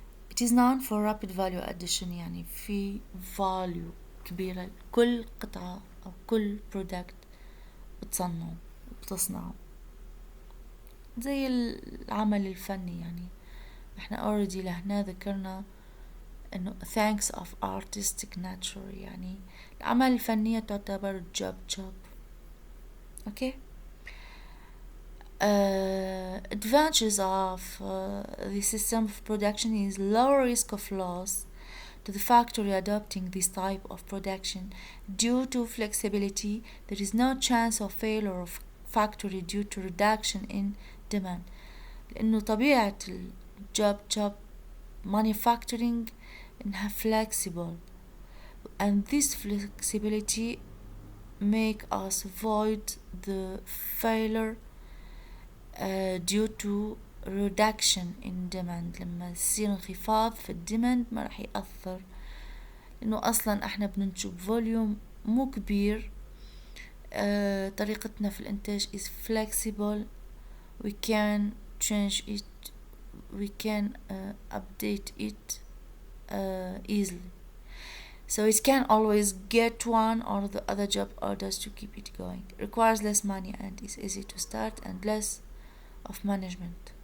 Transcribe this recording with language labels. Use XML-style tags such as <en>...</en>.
<en>It is known for rapid value addition.</en> <ar>يعني في value كبيرة كل قطعة أو كل product بتصنعه زي العمل الفني. يعني احنا already لهنا ذكرنا انه</ar> <en>thanks of artistic nature.</en> <ar>يعني الأعمال الفنية تعتبر job.</ar> <en>Okay. Advantages of the system of production is lower risk of loss to the factory adopting this type of production. Due to flexibility, there is no chance of failure of factory due to reduction in demand.</en> <ar>لأنه طبيعة job manufacturing إنها flexible,</ar> <en>and this flexibility make us avoid the failure due to reduction in demand.</en> <ar>لما يصير انخفاض في الديماند ما راح يأثر، لأنه أصلا احنا بننتج فوليوم مو كبير. طريقتنا في الإنتاج</ar> <en>is flexible. We can change it, we can update it easily. So it can always get one or the other job orders to keep it going. It requires less money and is easy to start and less of management.</en>